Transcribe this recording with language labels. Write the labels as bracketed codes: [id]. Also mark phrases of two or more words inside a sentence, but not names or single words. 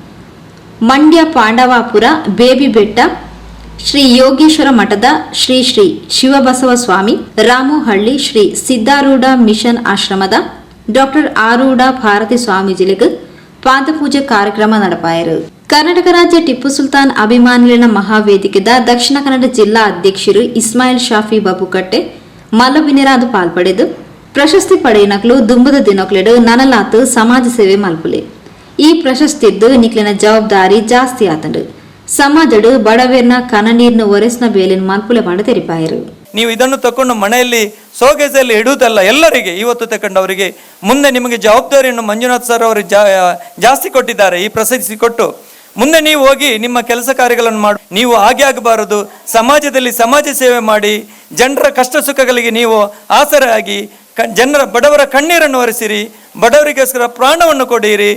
[tcy] ಮಂಡ್ಯ ಪಾಂಡವಾಪುರ ಬೇಬಿಬೆಟ್ಟ ಶ್ರೀ ಯೋಗೇಶ್ವರ ಮಠದ ಶ್ರೀ ಶ್ರೀ ಶಿವಬಸವ ಸ್ವಾಮಿ, ರಾಮೋಹಳ್ಳಿ ಶ್ರೀ ಸಿದ್ಧಾರೂಢ ಮಿಷನ್ ಆಶ್ರಮದ ಡಾಕ್ಟರ್ ಆರೂಢ ಭಾರತಿ ಸ್ವಾಮೀಜಿಲಿಗೆ ಪಾದಪೂಜೆ ಕಾರ್ಯಕ್ರಮ ನಡಪಾಯರು. ಕರ್ನಾಟಕ ರಾಜ್ಯ ಟಿಪ್ಪು ಸುಲ್ತಾನ್ ಅಭಿಮಾನಿಗಳ ಮಹಾವೇದಿಕೆದ ದಕ್ಷಿಣ ಕನ್ನಡ ಜಿಲ್ಲಾ ಅಧ್ಯಕ್ಷರು ಇಸ್ಮಾಯಿಲ್ ಶಾಫಿ ಬಬುಕಟ್ಟೆ ಮಲ್ಲವಿನಿರಾದು ಪಾಲ್ಪಡೆದು ಪ್ರಶಸ್ತಿ ಪಡೆಯನಕ್ಲು ದುಂಬದ ದಿನಕ್ಲೆಡು ನನಲಾತು ಸಮಾಜ ಸೇವೆ ಮಲ್ಪುಲೆ. ಈ ಪ್ರಶಸ್ತಿದ್ದು ನಿಕ್ಲಿನ ಜವಾಬ್ದಾರಿ ಜಾಸ್ತಿ ಆತಂಡು ಸಮಾಜಡು ಬಡವೇರ್ನ ಕನನೀರ್ನ ಒರೆಸ್ನ ಬೇಲಿನ ಮಲ್ಪುಲೆ ಮಾಡ ತೆರಿಪಾಯರು. [kn] ನೀವು ಇದನ್ನು ತಕೊಂಡು ಮನೆಯಲ್ಲಿ ಸೋಗೆಸಲ್ಲಿ ಇಡುವುದಲ್ಲ, ಎಲ್ಲರಿಗೆ ಇವತ್ತು ತಕೊಂಡವರಿಗೆ ಮುಂದೆ ನಿಮಗೆ ಜವಾಬ್ದಾರಿಯನ್ನು ಮಂಜುನಾಥ್ ಸರ್ ಅವರು ಜಾಸ್ತಿ ಕೊಟ್ಟಿದ್ದಾರೆ. ಈ ಪ್ರಶಸ್ತಿ ಕೊಟ್ಟು ಮುಂದೆ ನೀವು ಹೋಗಿ ನಿಮ್ಮ ಕೆಲಸ ಕಾರ್ಯಗಳನ್ನು ಮಾಡಿ, ನೀವು ಹಾಗೆ ಆಗಬಾರದು, ಸಮಾಜದಲ್ಲಿ ಸಮಾಜ ಸೇವೆ ಮಾಡಿ, ಜನರ ಕಷ್ಟ ಸುಖಗಳಿಗೆ ನೀವು ಆಸರೆಯಾಗಿ ಬಡವರ ಕಣ್ಣೀರನ್ನು ಒರೆಸಿರಿ, ಬಡವರಿಗೋಸ್ಕರ ಪ್ರಾಣವನ್ನು ಕೊಡಿರಿ.